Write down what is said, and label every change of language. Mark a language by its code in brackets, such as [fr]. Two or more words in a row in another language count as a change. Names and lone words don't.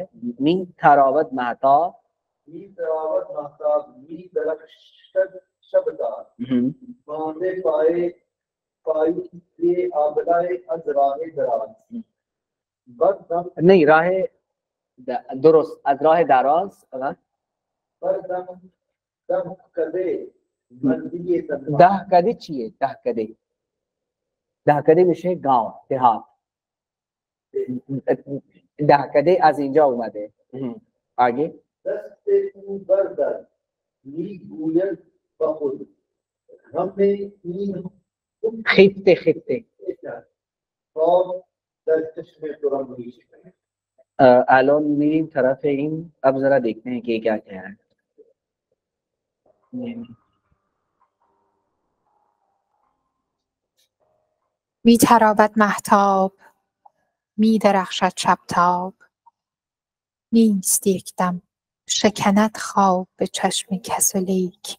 [fa] می تراود مهتاب, [hi] नहीं राहे दुरुस्त [fa] از راه دراز دهکده چیه؟ دهکده میشه [hi] गांव देहात، [fa] دهکده از اینجا اومده. आगे خفته خفته الان میریم طرف این. [hi] अब जरा देखते हैं कि क्या क्या है. [fa] می تراود مهتاب، می درخشد شبتاب، نیست یک دم شکند خواب به چشم کس و لیک.